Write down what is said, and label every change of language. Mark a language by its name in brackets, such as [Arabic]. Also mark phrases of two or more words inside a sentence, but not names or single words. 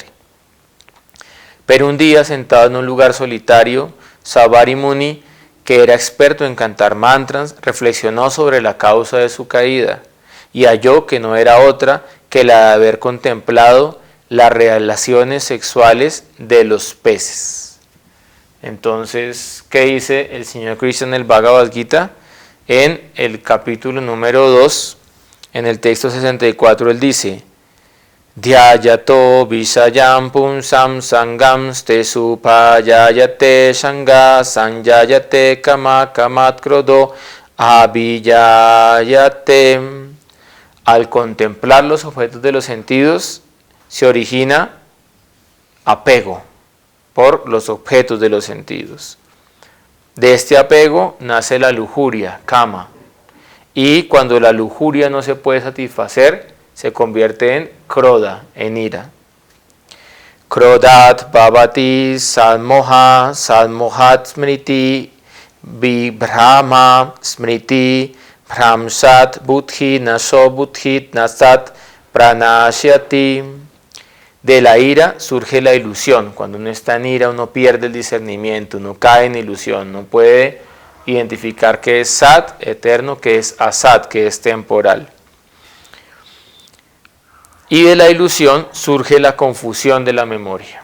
[Spanish] Pero un día, sentado en un lugar solitario, Saubhari Muni que era experto en cantar mantras, reflexionó sobre la causa de su caída y halló que no era otra que la de haber contemplado las relaciones sexuales de los peces. Entonces, ¿qué dice el señor Krishna en el Bhagavad Gita? En el capítulo número 2, en el texto 64, él dice: [Sanskrit] Dhyayato visayam punsam sangam ste supayayate shanga sanjayate kama kamat krodo abhiyayate. [Spanish] Al contemplar los objetos de los sentidos se origina apego por los objetos de los sentidos. De este apego nace la lujuria, kama, y cuando la lujuria no se puede satisfacer, se convierte en kroda, en ira. [Sanskrit] Krodat bhavati sadmoha, sadmohat smriti, vibhrama smriti, Bhamsat buddhi naso buddhit nasat pranashyati. [Spanish] De la ira surge la ilusión. Cuando uno está en ira, uno pierde el discernimiento, uno cae en ilusión, no puede identificar qué es sat, eterno, qué es asat, qué es temporal. Y de la ilusión surge la confusión de la memoria.